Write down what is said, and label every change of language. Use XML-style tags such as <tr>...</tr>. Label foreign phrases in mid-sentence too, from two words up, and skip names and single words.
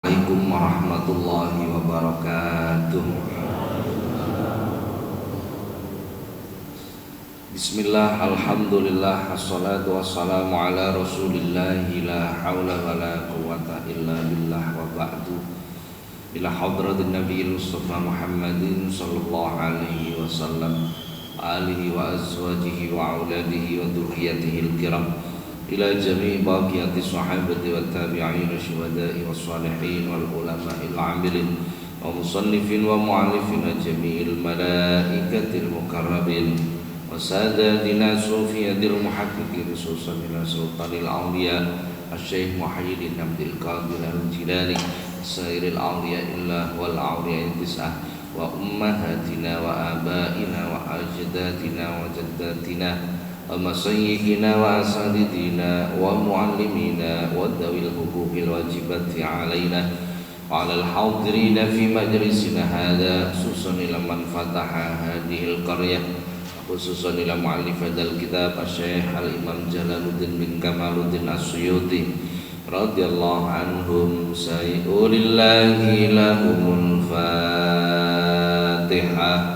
<ar>السلام عليكم ورحمة الله وبركاته. بسم الله، الحمد لله، الصلاة والسلام على رسول الله لا حول ولا قوة إلا بالله وبعد. إلى حضرة النبي المصطفى محمد صلى الله عليه وسلم، آله وأزواجه وأولاده وذريته الكرام، إلى جميع بقية الصحابة والتابعين الشهداء والصالحين والعلماء العاملين والمصنفين والمؤلفين جميع الملائكة المقربين وسادتنا الصوفية المحققين خصوصا إلى سلطان الأولياء الشيخ محيي الدين عبد القادر الجيلاني سائر أولياء الله والأولياء التسعة وأمهاتنا و وآبائنا وأجدادنا وجداتنا ومسيحنا وأساتذتنا ومعلمينا وذوي الحقوق الواجبة علينا وعلى الحاضرين في مجلسنا هذا خصوصا إلى من فتح هذه القرية خصوصا إلى مؤلف هذا الكتاب الشيخ الإمام جلال الدين بن كمال الدين السيوطي رضي الله عنهم سيقول الله لهم الفاتحة.</ar>